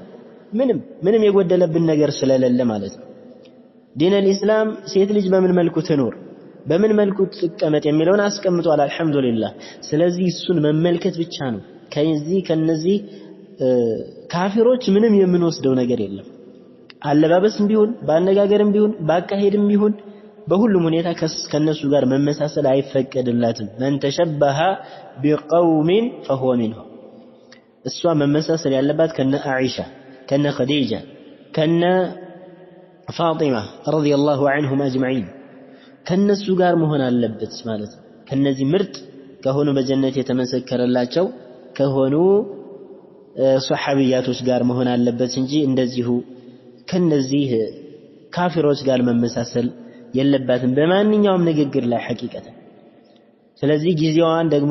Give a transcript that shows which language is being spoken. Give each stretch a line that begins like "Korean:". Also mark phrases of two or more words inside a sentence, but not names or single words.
Amharic: ምንም የጎደለብን ነገር ስለሌለ ማለት ነው። ዲን الإسلام ሴት ልጅ በምን መልኩ ትኖር በምን መልኩ ተቀመጥ የሚለውን አስቀምጧል አልহামዱሊላህ። ስለዚህ እሱን መመልከት ብቻ ነው። ከነዚህ ካፊሮች ምንም የምንወስደው ነገር የለም። አለባበስም ቢሆን ባነጋገርም ቢሆን ባካሄድም ቢሆን በሁሉም ሁኔታ ከነሱ ጋር መመሳሰል አይፈቀድላትም።
Arabic: من تشبه بقوم فهو منهم
Amharic: እሷ መመሳሰል ያለባት ከነ አኢሻ ከነ ኸዲጃ ከነ ፋጢማ
Arabic: رضي الله عنهم اجمعين
Amharic: ከነሱ ጋር መሆን አለበት ማለት ነው። ከነዚህ ምርጥ ከሆኑ በጀነት የተመሰከረላቸው ከሆኑ ሱሐቢያቶች ጋር መሆን አለበት እንጂ እንደዚሁ ከነዚህ ካፊሮች ጋር መመሳሰል የለባትም በማንኛውም ንግግር ላይ ሐቂቀተን። ስለዚህ ጊዜዋን ደግሞ